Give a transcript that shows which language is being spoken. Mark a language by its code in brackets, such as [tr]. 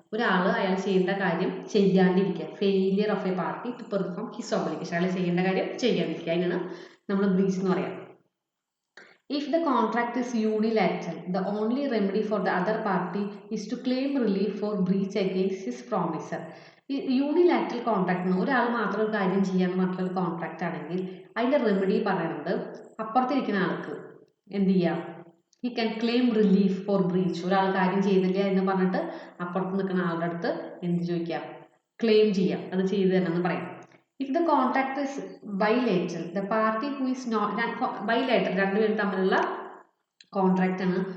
[ml] ഒരാൾ അയാൾ ചെയ്യേണ്ട കാര്യം ചെയ്യാണ്ടിരിക്കുക. [en] Failure of a party to perform his obligation. [ml] അയാൾ ചെയ്യേണ്ട കാര്യം ചെയ്യാണ്ടിരിക്കുക, അതിനാണ് നമ്മൾ ബ്രീച്ച് എന്ന് പറയാം. [en] If the contract is unilateral, the only remedy for the other party is to claim relief for breach against his promiser. [ml] Unilateral contract, ഒരാൾ മാത്രം ഒരു കാര്യം ചെയ്യാൻ മാത്രം ഒരു കോൺട്രാക്റ്റ് ആണെങ്കിൽ അതിൻ്റെ റെമഡി പറയുന്നത് അപ്പുറത്തിരിക്കുന്ന ആൾക്ക് എന്ത് ചെയ്യാം? [en] He can claim relief for breach. [ml] ഒരാൾ കാര്യം ചെയ്തില്ല എന്ന് പറഞ്ഞിട്ട് അപ്പുറത്ത് നിൽക്കുന്ന ആളുടെ അടുത്ത് എന്ത് ചോദിക്കാം? ക്ലെയിം ചെയ്യാം, അത് ചെയ്തു തരണം എന്ന് പറയാം. [en] if the contract is bilateral, the party who is not bilateral, [ml] രണ്ടുപേരും തമ്മിലുള്ള കോൺട്രാക്റ്റ് ആണ്.